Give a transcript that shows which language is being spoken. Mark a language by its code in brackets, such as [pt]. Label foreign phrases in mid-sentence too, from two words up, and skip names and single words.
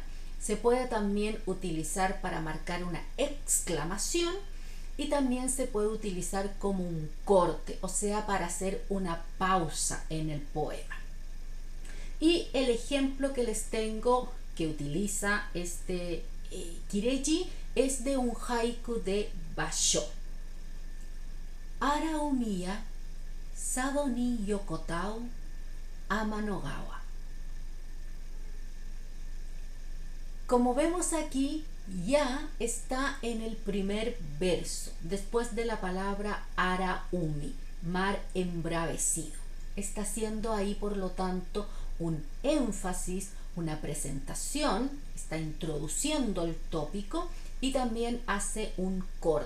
[es] Se puede también utilizar para marcar una exclamación, y también se puede utilizar como un corte, o sea, para hacer una pausa en el poema. Y el ejemplo que les tengo que utiliza este kireji es de un haiku de Basho. [ja] 荒海や佐渡に横たふ天河. [es] Como vemos aquí, ya está en el primer verso, después de la palabra Araumi, mar embravecido. Está haciendo ahí, por lo tanto, un énfasis, una presentación, está introduciendo el tópico y también hace un corte.